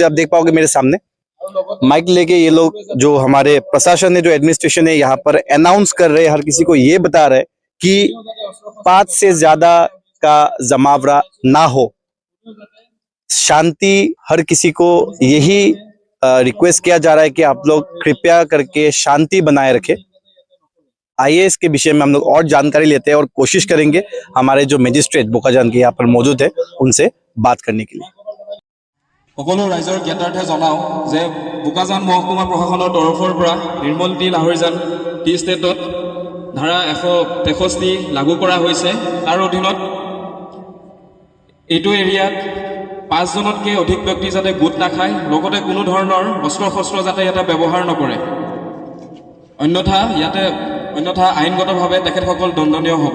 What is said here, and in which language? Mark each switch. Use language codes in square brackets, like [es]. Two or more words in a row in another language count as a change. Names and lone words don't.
[hi] आप देख पाओगे मेरे सामने माइक लेके ये लोग, जो हमारे प्रशासन है, जो एडमिनिस्ट्रेशन है, यहाँ पर अनाउंस कर रहे हैं, हर किसी को ये बता रहे कि 5 से ज्यादा का जमावड़ा ना हो, शांति। हर किसी को यही रिक्वेस्ट किया जा रहा है कि आप लोग कृपया करके शांति बनाए रखें। आइए इसके विषय में हम लोग और जानकारी लेते हैं और कोशिश करेंगे हमारे जो मजिस्ट्रेट बोकाजान के यहाँ पर मौजूद है उनसे बात करने के लिए। [as] সকলো ৰাইজৰ জ্ঞাতাৰ্থে জনাও যে বোকাজান মহকুমা প্ৰশাসনৰ তৰফৰ পৰা নিৰ্মল টি লাহৰীজান টি ষ্টেটত ধাৰা 163 লাগু কৰা হৈছে। তাৰ অধীনত এইটো এৰিয়াত 5 জনতকৈ অধিক ব্যক্তি যাতে গোট নাখায়, লগতে কোনো ধৰণৰ অস্ত্ৰ শস্ত্ৰ যাতে ইয়াতে ব্যৱহাৰ নকৰে, অন্যথা আইনগতভাৱে তেখেতসকল দণ্ডনীয় হ'ব।